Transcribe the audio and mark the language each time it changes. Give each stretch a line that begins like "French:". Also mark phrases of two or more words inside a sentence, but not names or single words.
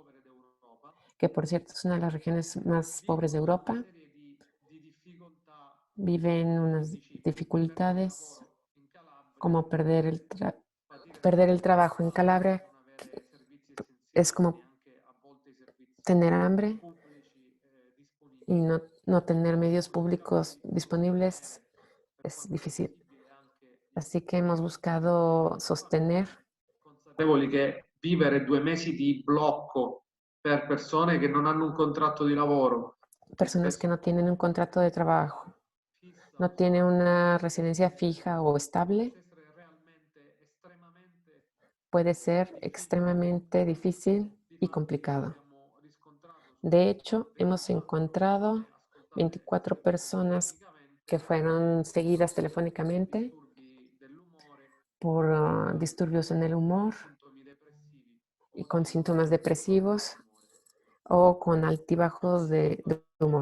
Spanish: que por cierto es una de las regiones más pobres de Europa, viven unas dificultades como perder el trabajo en Calabria. Es como tener hambre y no tener medios públicos disponibles es difícil. Así que hemos buscado sostener.
Italian: Consapevoli che vivere 2 mesi di blocco per persone che non hanno un contratto di lavoro,
Spanish: Personas que no tienen un contrato de trabajo, no tienen una residencia fija o estable, puede ser extremadamente difícil y complicado. De hecho, hemos encontrado 24 personas que fueron seguidas telefónicamente por disturbios en el humor y con síntomas depresivos o con altibajos de humor.